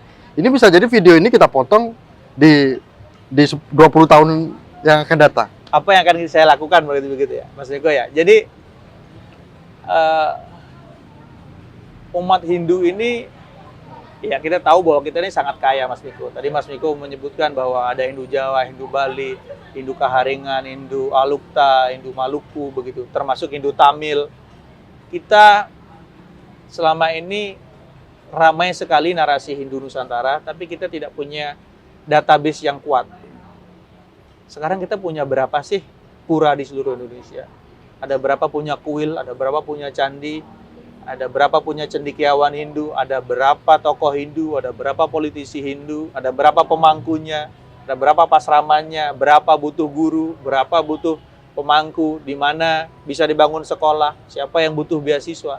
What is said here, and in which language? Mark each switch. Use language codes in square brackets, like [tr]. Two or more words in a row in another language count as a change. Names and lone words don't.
[id] Ini bisa jadi video ini kita potong di 20 tahun yang akan datang. Apa yang akan saya lakukan begitu ya, Mas Niko ya. Jadi umat Hindu ini, ya kita tahu bahwa kita ini sangat kaya, Mas Niko. Tadi Mas Niko menyebutkan bahwa ada Hindu Jawa, Hindu Bali, Hindu Kaharingan, Hindu Alukta, Hindu Maluku, begitu. Termasuk Hindu Tamil. Kita selama ini ramai sekali narasi Hindu Nusantara, tapi kita tidak punya database yang kuat. Sekarang kita punya berapa sih pura di seluruh Indonesia? Ada berapa punya kuil, ada berapa punya candi, ada berapa punya cendekiawan Hindu, ada berapa tokoh Hindu, ada berapa politisi Hindu, ada berapa pemangkunya, ada berapa pasramannya, berapa butuh guru, berapa butuh pemangku, di mana bisa dibangun sekolah, siapa yang butuh beasiswa.